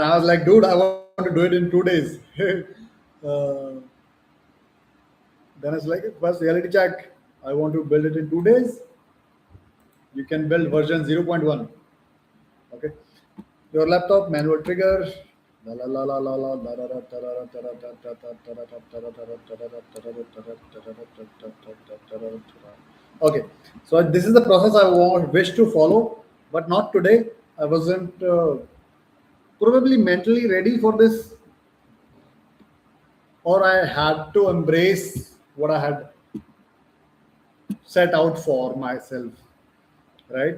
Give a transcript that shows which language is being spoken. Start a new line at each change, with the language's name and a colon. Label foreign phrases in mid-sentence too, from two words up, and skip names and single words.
English: I was like, dude, I want to do it in 2 days. uh, then it's like first reality check. I want to build it in 2 days. You can build version 0.1. Okay. Your laptop manual trigger. La la la la la la la la la ta ra ta ra ta ta ta ta ra ta ta ra ta ra ta ra ta ra ta ra ta ra ta ta ta ta ta ra ta ra. Okay, so this is the process I wish to follow, but not today. I wasn't probably mentally ready for this, or I had to embrace what I had set out for myself, right?